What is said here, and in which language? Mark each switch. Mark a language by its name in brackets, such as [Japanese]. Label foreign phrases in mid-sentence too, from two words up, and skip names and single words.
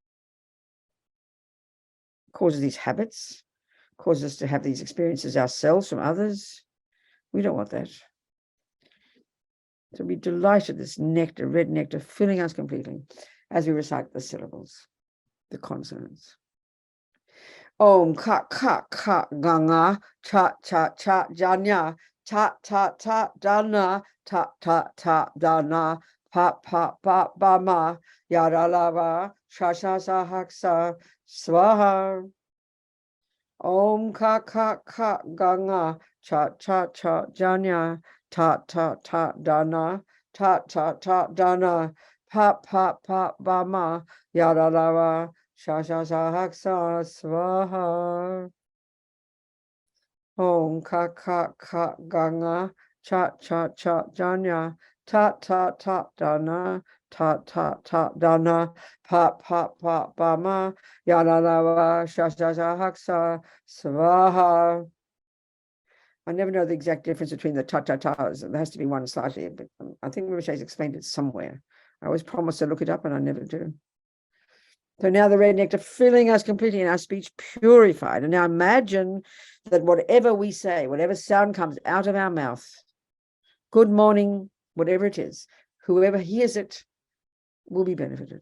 [English] Causes these habits, causes us to have these experiences ourselves from others. We don't want that. So be delighted, this nectar, red nectar, filling us completely as we recite the syllables, the consonants. [Sanskrit] Om ka ka ka ganga cha cha cha janya ta ta ta dana ta ta ta dana pa pa pa ba ma yada lava sha sha sa haksa swaha. Om ka ka ka ganga cha cha cha janya ta ta ta dana ta ta ta dana pa pa pa ba ma yada lava sha sha sa haksa swaha. Om ka ka ka ganga cha cha cha janya ta ta ta dana ta ta ta dana pa pa pa ba ma yada lava sha sha sha haksa swaha. [English] I never know the exact difference between the ta-ta-tas. There has to be one slightly, but I think Rinpoche's explained it somewhere. I always promise to look it up and I never do. So now the red nectar filling us completely in our speech purified. And now imagine that whatever we say, whatever sound comes out of our mouth, good morning, whatever it is, whoever hears it will be benefited.